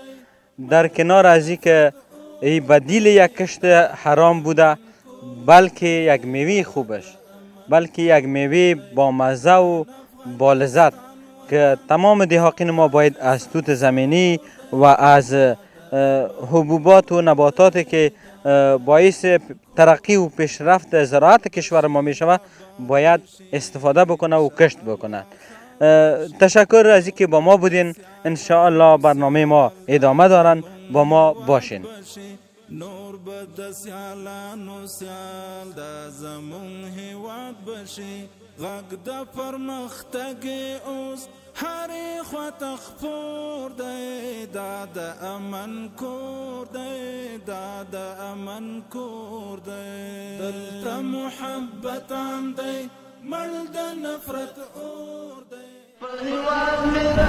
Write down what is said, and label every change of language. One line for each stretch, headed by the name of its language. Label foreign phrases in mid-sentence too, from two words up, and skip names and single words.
Persian: در کنار از اینکه ای بدیل یک کشت حرام بوده بلکه یک میوه خوبش، بلکه یک میوه با مزه و با لذت که تمام دهاقین ما باید از توت زمینی و از حبوبات و نباتاتی که باعث ترقی و پیشرفت زراعت کشور ما می شود باید استفاده بکنه و کشت بکنه. تشکر از اینکه با ما بودین.
Arabic: ان شاء الله
Persian: برنامه ما ادامه دارن، با ما باشین.
Pashto: نور بد سیالانو سیال دا زمون هیواد بشي غږ د پرمختګ اوس هرې خواته خپور دی دا د امن کور دی دا د امن کور دی دلته محبت عام دی مړ د نفرت اور دی هیواد مې